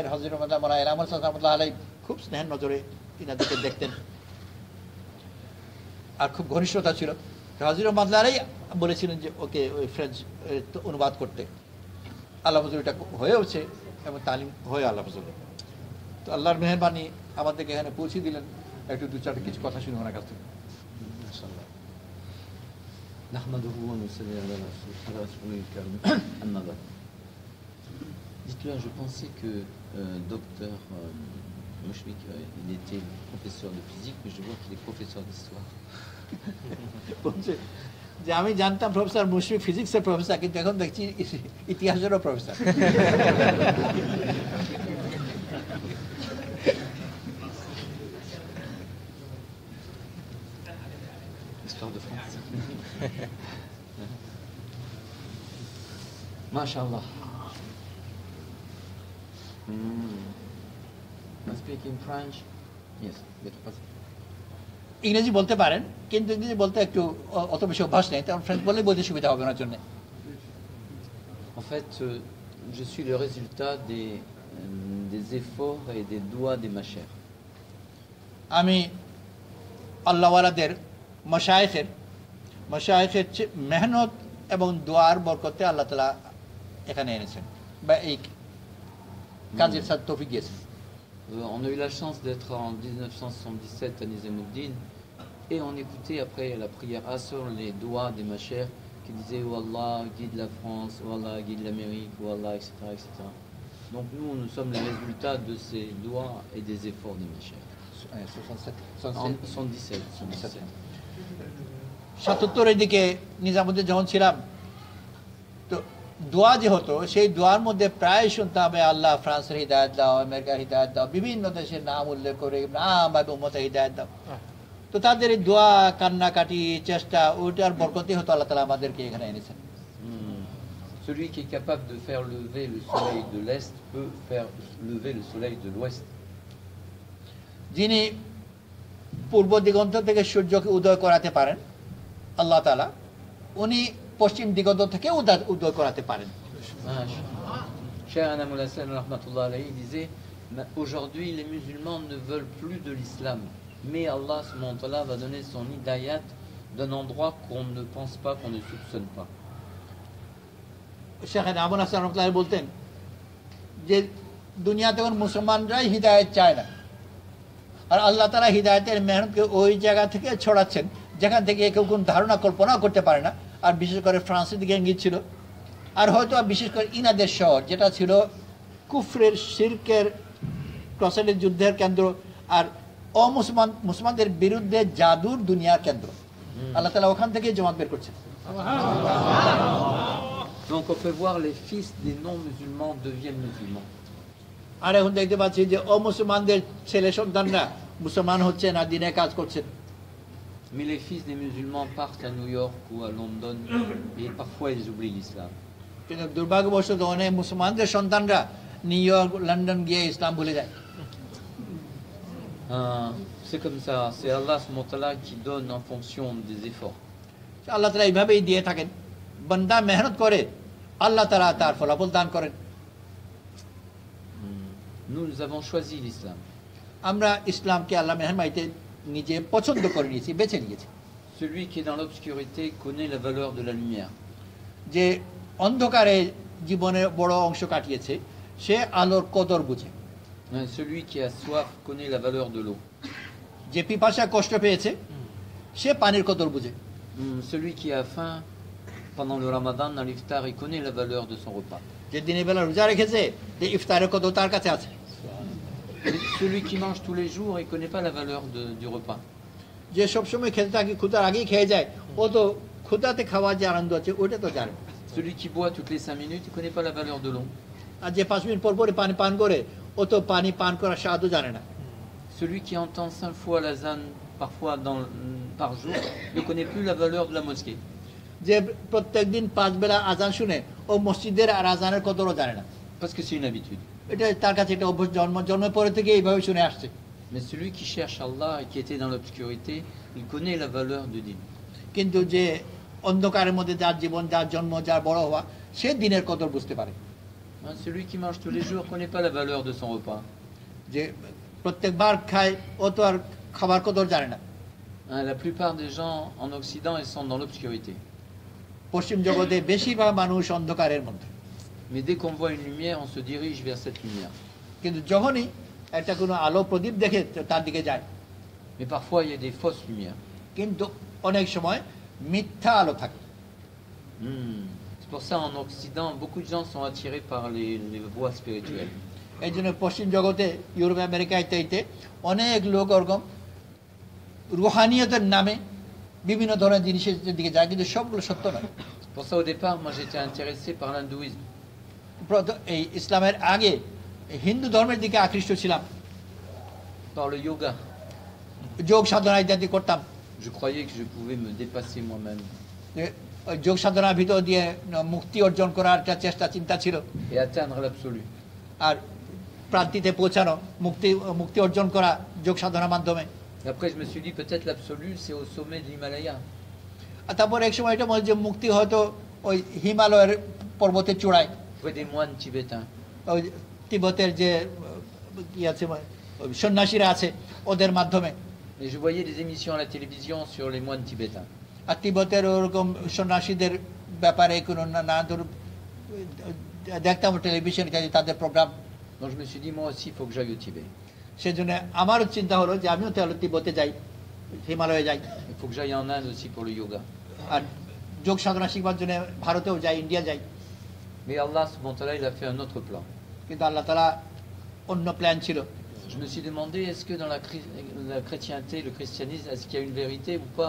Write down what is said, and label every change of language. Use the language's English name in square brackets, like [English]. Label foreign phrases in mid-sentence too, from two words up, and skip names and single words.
[Bangla] হযরত [Arabic] رحمة الله عليه [Bangla] খুব স্নেহের নজরে ইনাদেরকে দেখতেন, আর খুব ঘনিষ্ঠতা ছিল। হযরত [Arabic] رحمة الله عليه [Bangla] বলেছিলেন যে ওকে ওই ফ্রেঞ্চ অনুবাদ করতে। আল্লাহ ফজল এটা হয়েওছে এবং তালিম হয়ে আল্লাহ ফজল। তো আল্লাহর মেহরবানি আমাদেরকে এখানে পৌঁছে দিলেন। একটু 2-4 কিছু কথা শুনে ওনার কাছ থেকে। [French] Dites-le, je pensais que docteur Mouchrik, il était professeur de physique, mais je vois qu'il est professeur d'histoire. [Bangla] বলছে যে আমি জানতাম প্রফেসর মুশফিক ফিজিক্সের প্রফেসর, কিন্তু এখন দেখছি ইতিহাসেরও প্রফেসর। [French] Histoire de France. Mashallah. [English] Speak in French? Yes, better pas. [Bangla] ইংরেজি বলতে পারেন, কিন্তু ইংরেজি বলতে একটু অত বেশি অভ্যাস নেই, তখন ফ্রেঞ্চ বললেই বলতে সুবিধা হবে ওনার জন্য। [French] En fait, je suis le résultat des efforts et des doigts des machères. [Bangla] আমি আল্লাহওয়ালাদের মাশায়েখের মেহনত এবং দোয়ার বরকতে আল্লাহ তাআলা এখানে এনেছেন, বা এই কাজের সাথে তৌফিক দিয়েছেন। [French] On a eu la chance d'être en 1977 à Nizamuddin et on écoutait après la prière Asr les doigts des machères qui disaient « Oh Allah, guide la France, oh Allah, guide l'Amérique, oh Allah, etc. etc. » Donc nous sommes les résultats de ces doigts et des efforts des machères. En 77. [Bangla] 77-এর দিকে নিজামুদ্দিন যখন ছিলাম, তো দোয়া যে হতো, সেই দোয়ার মধ্যে প্রায় শুনতে হবে আল্লাহ ফ্রান্সের হিদায়াত দাও, আমেরিকার হিদায়াত দাও, বিভিন্ন দেশের নাম উল্লেখ করে উম্মতের হিদায়াত দাও। তো তাদের এই দোয়া, কান্নাকাটি, চেষ্টা, ওইটার বরকতে হতো আল্লাহ তাআলা আমাদেরকে এখানে এনেছেন। [French] Celui qui est capable de faire lever le soleil de l'Est peut faire lever le soleil de l'Ouest. [Bangla] যিনি পূর্ব দিগন্ত থেকে সূর্যকে উদয় করাতে পারেন আল্লাহ তাআলা, উনি পশ্চিম দিগন্ত থেকে উদয় করাতে পারেন। [French] Cheikh Anamul Hassan [Arabic] رحمة الله عليه [French] disait aujourd'hui les musulmans ne veulent plus de l'islam, mais [Arabic] الله سبحانه وتعالى [French] va donner son hidayat d'un endroit qu'on ne pense pas, qu'on ne soupçonne pas. [Bangla] শেখ আবুল হাসান রাহমাতুল্লাহ বলতেন যে দুনিয়াতে কোন মুসলমানরাই হিদায়াত চায় না, আর আল্লাহ তাআলা হিদায়াতের মেহনতকে ওই জায়গা থেকে ছড়াচ্ছেন যেখান থেকে কেউ কোন ধারণা কল্পনা করতে পারে না। আর বিশেষ করে ফ্রান্সের দিকে ইঙ্গিত ছিল, আর হয়তো বিশেষ করে ইনাদের শহর, যেটা ছিল কুফরের, শিরকের, ক্রসেডের যুদ্ধের কেন্দ্র, আর মুসলমানদের বিরুদ্ধে জাদুর দুনিয়ার কেন্দ্র। আল্লাহ তাআলা ওখান থেকে জামাত বের করছেন। [French] Donc on peut voir les fils des non-musulmans deviennent musulmans. [Bangla] আর এখন দেখতে পাচ্ছি যে অমুসলমানদের ছেলে সন্তানরা মুসলমান হচ্ছেন আর দিনে কাজ করছেন। [French] Mais les fils des musulmans partent à New York ou à London et parfois ils oublient l'islam. [Bangla] কিন্তু দুর্ভাগ্যবশত অনেক মুসলমানদের সন্তানরা নিউ ইয়র্ক লন্ডন গিয়ে ইসলাম ভুলে যায়। [French] C'est comme ça, c'est Allah SWT qui donne en fonction des efforts. [Bangla] আল্লাহ তাআলা এইভাবেই দিয়ে থাকেন, বান্দা মেহনত করে আল্লাহ তাআলা তার ফলাফল দান করেন। [French] Nous avons choisi l'islam. [Bangla] আমরা ইসলামকে আল্লাহ মেহরবানিতে নিজে পছন্দ করে নিয়েছি, বেছে নিয়েছি। [French] Celui qui est dans l'obscurité connaît la valeur de la lumière. [Bangla] যে অন্ধকারে জীবনের বড় অংশ কাটিয়েছে সে আলোর কদর বুঝে। [French] Celui qui a soif connaît la valeur de l'eau. [Bangla] যে পিপাসা কষ্ট পেয়েছে সে পানির কদর বুঝে। [French] Celui qui a faim pendant le Ramadan dans l'iftar, il connaît la valeur de son repas. [Bangla] যে দিনের বেলা রোজা রেখেছে যে ইফতারের কদর তার কাছে আছে। [French] Celui qui mange tous les jours, il ne connaît pas la valeur du repas. [Bangla] যে সবসময় খেতে থাকে ক্ষুধার আগেই খেয়ে যায় ও তো ক্ষুধাতে খাওয়ার যে আনন্দ আছে ওইটা তো জানে। [French] Celui qui boit toutes les 5 minutes, il ne connaît pas la valeur de l'eau. [Bangla] আর যে 5 মিনিট পর পরে পানি পান করে ও তো পানি পান করার স্বাদও জানে না। [French] Celui qui entend 5 fois l'azan parfois par jour ne connaît plus la valeur de la mosquée. [Bangla] যে প্রত্যেকদিন 5 বেলা আজান শুনে ও মসজিদের আর আজানের কদরও জানে না, [French] Parce que c'est une habitude. [Bangla] এটা তার কাছে এটা অভ্যাস, জন্মের পরে থেকে এইভাবে শুনে আসছে। [French] Mais celui qui cherche Allah et qui était dans l'obscurité, il connaît la valeur du din. [Bangla] কিন্তু যে অন্ধকারের মধ্যে যার জীবন, যার জন্ম, যার বড় হওয়া, সে দিনের কদর বুঝতে পারে। [French] Celui qui mange tous les jours ne connaît pas la valeur de son repas. [Bangla] যে প্রত্যেকবার খায় ও তো আর খাবার কদর জানে না। [French] La plupart des gens en Occident, ils sont dans l'obscurité. [Bangla] পশ্চিম জগতে বেশিরভাগ মানুষ অন্ধকারের মধ্যে। [French] Mais dès qu'on voit une lumière, on se dirige vers cette lumière. [Bangla] কিন্তু যখনই একটা কোনো আলো প্রদীপ দেখে তার দিকে যায়। [French] Mais parfois, il y a des fausses lumières. [Bangla] কিন্তু অনেক সময় মিথ্যা আলো থাকে। [French] C'est pour ça en Occident, beaucoup de gens sont attirés par les voies spirituelles. [Bangla] এই জন্য পশ্চিম জগতে ইউরোপ আমেরিকা ইত্যাদিতে অনেক লোক ওরকম রুহানিয়তের নামে বিভিন্ন ধরনের জিনিসের দিকে যায়, কিন্তু সবগুলো সত্য নয়। [French] Pour ça, au départ, moi j'étais intéressé par l'hindouisme. [Bangla] এই ইসলামের আগে হিন্দু ধর্মের দিকে আকৃষ্ট ছিলাম, [French] Par le yoga. [Bangla] যোগ সাধনা ইত্যাদি করতাম। [French] Je croyais que je pouvais me dépasser moi-même [Bangla] ওই যোগ সাধনার ভিতর দিয়ে মুক্তি অর্জন করার একটা চেষ্টা চিন্তা ছিল, [French] et atteindre l'absolu. [Bangla] আর প্রান্তিতে পৌঁছানো, মুক্তি অর্জন করা যোগ সাধনার মাধ্যমে। [French] Et après, je me suis dit, peut-être l'absolu, c'est au sommet de l'Himalaya. [Bangla] আর তারপর এক সময় এটা মনে যে মুক্তি হয়তো ওই হিমালয়ের পর্বতের চূড়ায়, [French] Près des moines tibétains. [Bangla] ওই তিব্বতের যে কি আছে সন্ন্যাসীরা আছে ওদের মাধ্যমে। [French] Et je voyais des émissions à la télévision sur les moines tibétains. [Bangla] আর তিব্বতের ওরকম সন্ন্যাসীদের ব্যাপারে কোনো না দেখতাম টেলিভিশন ইত্যাদি তাদের প্রোগ্রাম। [French] Donc je me suis dit, moi aussi, il faut que j'aille au Tibet. [Bangla] সেজন্য আমারও চিন্তা হলো যে আমিও তাহলে তিব্বতে যাই, হিমালয়ে যাই, [French] Il faut que j'aille en Inde aussi pour le yoga. [Bangla] আর যোগ সাধনা শিখবার জন্য ভারতেও যাই, ইন্ডিয়া যাই। [French] Mais [Arabic] الله سبحانه وتعالى, [French] il a fait un autre plan. [Bangla] কিন্তু আল্লাহ তাআলা অন্য প্ল্যান ছিল। [French] Je me suis demandé, est-ce que dans la chrétienté, le christianisme, est-ce qu'il y a une vérité ou pas?